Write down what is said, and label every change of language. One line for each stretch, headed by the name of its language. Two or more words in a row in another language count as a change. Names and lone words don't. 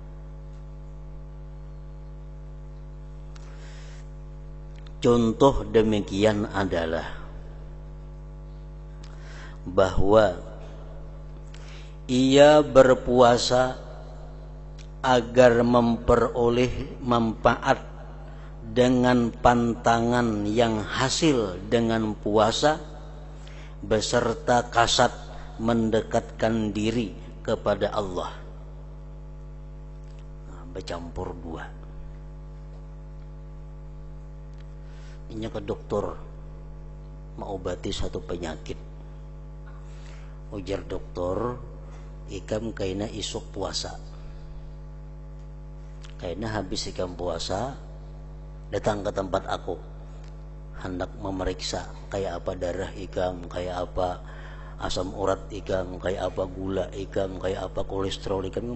Indonesian: Contoh demikian adalah bahwa ia berpuasa agar memperoleh manfaat dengan pantangan yang hasil dengan puasa, beserta kasat mendekatkan diri kepada Allah. Nah, bercampur dua.
Banjar: Inya ke dokter mengobati satu penyakit. Ujar dokter, ikam kaina isuk puasa. Kaina habis ikam puasa, datang ke tempat aku, hendak memeriksa kayak apa darah ikam, kayak apa asam urat ikam, kayak apa gula ikam, kayak apa kolesterol ikam.